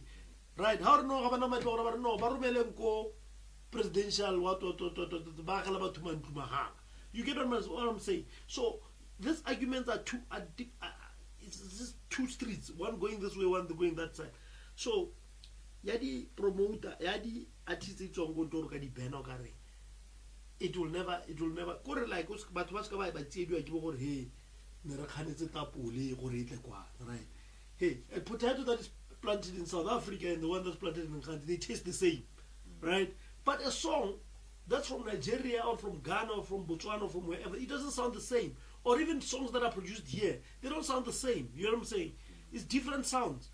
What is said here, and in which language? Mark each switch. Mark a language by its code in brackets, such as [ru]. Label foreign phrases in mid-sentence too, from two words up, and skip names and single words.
[en] Right? How do I know? Presidential you get what I'm saying? So these arguments are it's just two streets, one going this way, one going that side. [tn] So ya di promoter ya di artists tsong go toro ka di banner ka re [en] it will never [tn] gore like batho ba ska ba tsiediwa ke gore hey ne re khanetse tapole gore itle kwa [en] right hey a potato that is planted in South Africa and the one that's planted in Ghana, they taste the same, right? But a song that's from Nigeria or from Ghana or from Botswana or from wherever, it doesn't sound the same. Or even songs that are produced here, they don't sound the same. You know what I'm saying? It's different sounds.